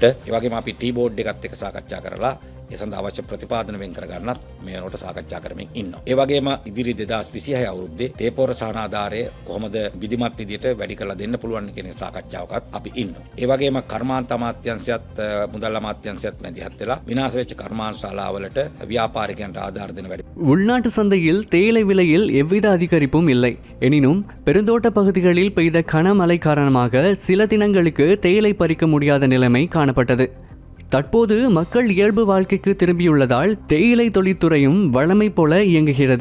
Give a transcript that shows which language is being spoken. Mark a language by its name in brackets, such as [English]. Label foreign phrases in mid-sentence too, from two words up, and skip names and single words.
[Sinhala] ඒ වගේම අපි ටී බෝඩ් එකත් එක්ක සාකච්ඡා කරලා ඒ සඳහා අවශ්‍ය ප්‍රතිපාදන වෙන් කර ගන්නත් මේ වෙනකොට සාකච්ඡා කරමින් ඉන්නවා. ඒ වගේම ඉදිරි 2026 අවුරුද්දේ තේපොර සහනාධාරය කොහොමද විධිමත් විදියට වැඩි කරලා දෙන්න පුළුවන් කියන සාකච්ඡාවකත් අපි ඉන්නවා. ඒ වගේම කර්මාන්ත අමාත්‍යාංශයත් මුදල් අමාත්‍යාංශයත් මැදිහත් වෙලා විනාශ වෙච්ච කර්මාන්ත ශාලාවලට ව්‍යාපාරිකයන්ට ආධාර දෙන වැඩි. [Tamil] உள்நாட்டு சந்தையில் தேயிலை விலையில் எவ்வித அதிகரிப்பும் இல்லை. எனினும் பெருந்தோட்ட பகுதிகளில் பெய்த கனமழை காரணமாக சில தினங்களுக்கு தேயிலை பறிக்க முடியாத நிலைமை காணப்பட்டது. தற்போது மக்கள் இயல்பு வாழ்க்கைக்கு திரும்பியுள்ளதால் தேயிலை தொழிற்துறையும் வழமை போல இயங்குகிறது.